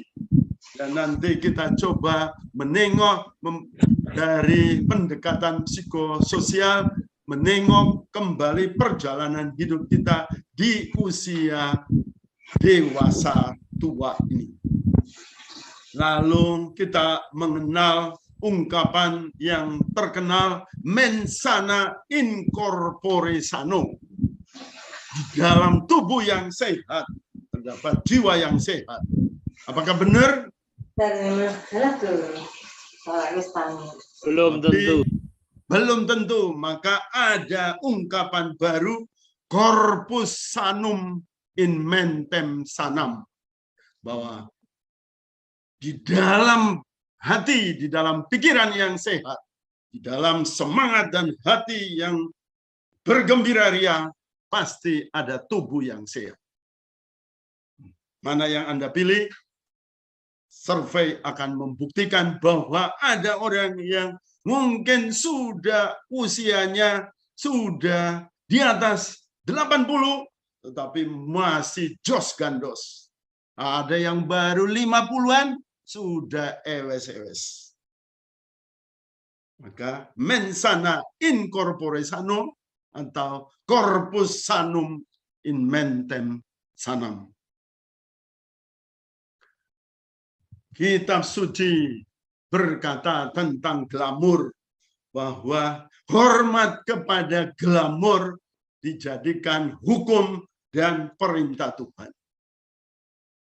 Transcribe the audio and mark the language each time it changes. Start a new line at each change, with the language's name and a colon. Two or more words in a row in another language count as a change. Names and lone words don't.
Indonesian: Dan nanti kita coba menengok dari pendekatan psikososial, menengok kembali perjalanan hidup kita di usia dewasa tua ini. Lalu kita mengenal ungkapan yang terkenal
Latin: mens sana in corpore sano.
Indonesian: Di dalam tubuh yang sehat terdapat jiwa yang sehat. Apakah benar? Belum tentu. Belum tentu. Maka ada ungkapan baru,
Latin: corpus sanum in mentem sanam,
Indonesian: bahwa di dalam hati, di dalam pikiran yang sehat, di dalam semangat dan hati yang bergembira ria, pasti ada tubuh yang sehat. Mana yang Anda pilih? Survei akan membuktikan bahwa ada orang yang mungkin sudah usianya sudah di atas 80, tetapi masih
Javanese: jos gandos.
Indonesian: Ada yang baru 50-an, sudah ewes-ewes. Maka
Latin: mensana in corpore sano
Indonesian: atau
Latin: corpus sanum in mentem sanam.
Indonesian: Kitab suci berkata tentang glamor, bahwa hormat kepada glamor dijadikan hukum dan perintah Tuhan.